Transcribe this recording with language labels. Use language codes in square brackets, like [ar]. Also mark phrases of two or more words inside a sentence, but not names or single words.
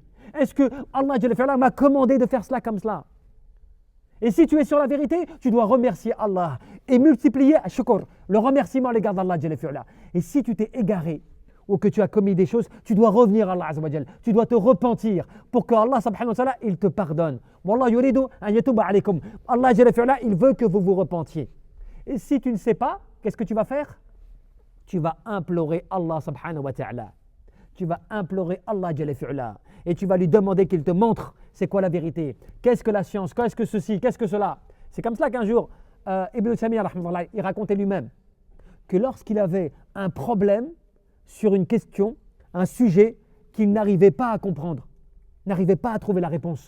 [fr] Est-ce que [ar] الله جل وعلا [fr] m'a commandé de faire cela comme cela? Et si tu es sur la vérité, tu dois remercier Allah et multiplier shukr, le remerciement à l'égard d' [ar] الله جل وعلا. [fr] Et si tu t'es égaré ou que tu as commis des choses, tu dois revenir à [ar] الله عز وجل. [fr] Tu dois te repentir pour que [ar] الله سبحانه وتعالى, [fr] il te pardonne. [ar] والله يريد أن يتوب عليكم. الله جل وعلا, [fr] il veut que vous vous repentiez. Et si tu ne sais pas, qu'est-ce que tu vas faire? Tu vas implorer [ar] الله سبحانه وتعالى. [fr] Tu vas implorer [ar] الله جل وعلا. [fr] Et tu vas lui demander qu'il te montre c'est quoi la vérité. Qu'est-ce que la science? Qu'est-ce que ceci? Qu'est-ce que cela? C'est comme cela qu'un jour, Ibn Taymiyyah, il racontait lui-même que lorsqu'il avait un problème sur une question, un sujet qu'il n'arrivait pas à comprendre, n'arrivait pas à trouver la réponse.